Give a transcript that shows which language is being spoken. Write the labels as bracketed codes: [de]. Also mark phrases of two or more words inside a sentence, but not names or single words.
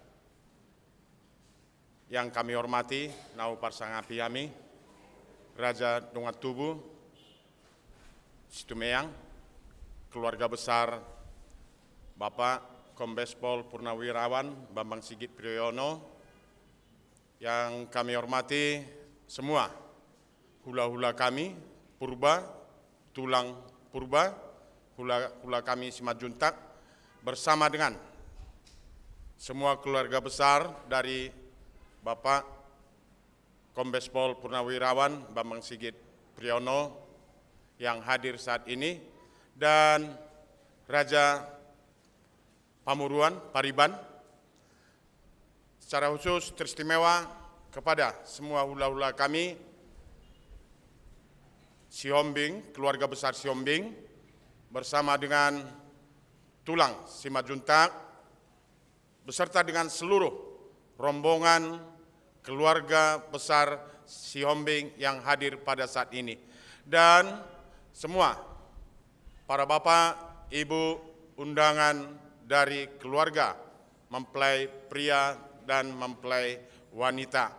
[id] Yang kami hormati Nau Parsangapiami, Raja Dongat Tubu, Situmeang, keluarga besar Bapak Kombes Pol Purnawirawan Bambang Sigit Priyono. Yang kami hormati semua hula-hula kami Purba, tulang Purba, hula kami Simajuntak, bersama dengan semua keluarga besar dari Bapak Kombes Pol Purnawirawan Bambang Sigit Priyono yang hadir saat ini, dan Raja Pamuruan Pariban. Secara khusus teristimewa kepada semua hula-hula kami Siombing, keluarga besar Siombing, bersama dengan tulang Simajuntak, beserta dengan seluruh rombongan keluarga besar Siombing yang hadir pada saat ini. Dan semua para bapak, ibu, undangan dari keluarga mempelai pria dan mempelai wanita.